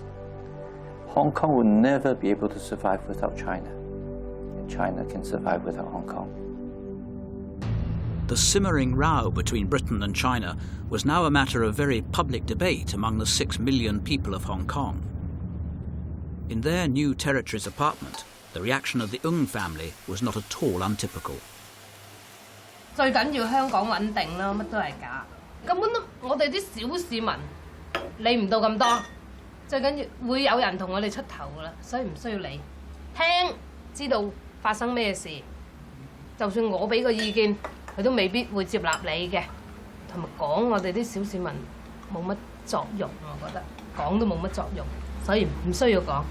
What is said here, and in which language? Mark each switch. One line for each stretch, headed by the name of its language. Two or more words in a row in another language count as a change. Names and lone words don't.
English: Hong Kong will never be able to survive without China, and China can survive without Hong Kong. The simmering row between Britain and China was now a matter of very public debate among the 6 million people of Hong Kong. In their new territories apartment, the reaction of the Ng family was not at all untypical.
Cantonese: 最緊要香港穩定啦，乜都係假，根本都我哋啲小市民理唔到咁多，最緊要會有人同我哋出頭噶啦，所以唔需要理，聽知道發生咩事，就算我俾個意見，佢都未必會接納你嘅，同埋講我哋啲小市民冇乜作用，我覺得講都冇乜作用，所以唔需要講。